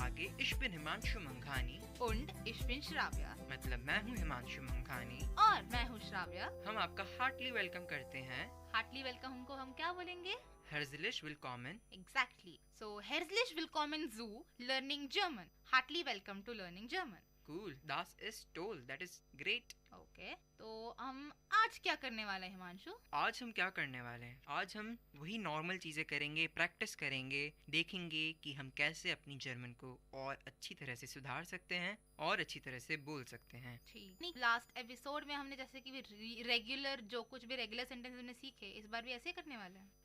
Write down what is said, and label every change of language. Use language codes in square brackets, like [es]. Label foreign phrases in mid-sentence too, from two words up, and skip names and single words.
[de] ich bin हिमांशु मंघानी und ich bin Shravya [hi] मतलब मैं हूँ हिमांशु मंघानी और मैं हूँ श्राव्या। हम आपका [en] heartly welcome [hi] करते हैं। [en] heartly welcome [hi] को हम क्या बोलेंगे? [de] Herzlich willkommen। [en] Exactly. So [de] herzlich willkommen zu [en] learning German. Heartily welcome to learning German. [de] Cool, das ist toll, [en] that is great। [hi] Okay, तो हम आज क्या करने वाले हैं हिमांशु? आज हम क्या करने वाले हैं? आज हम वही नॉर्मल चीजें करेंगे, प्रैक्टिस करेंगे, देखेंगे कि हम कैसे अपनी जर्मन को और अच्छी तरह से सुधार सकते हैं और अच्छी तरह से बोल सकते हैं। ठीक। [en] last episode [hi] में हमने जैसे कि रेगुलर जो कुछ भी [en] regular sentence [hi] हमने सीखे, इस बार भी ऐसे करने वाले हैं।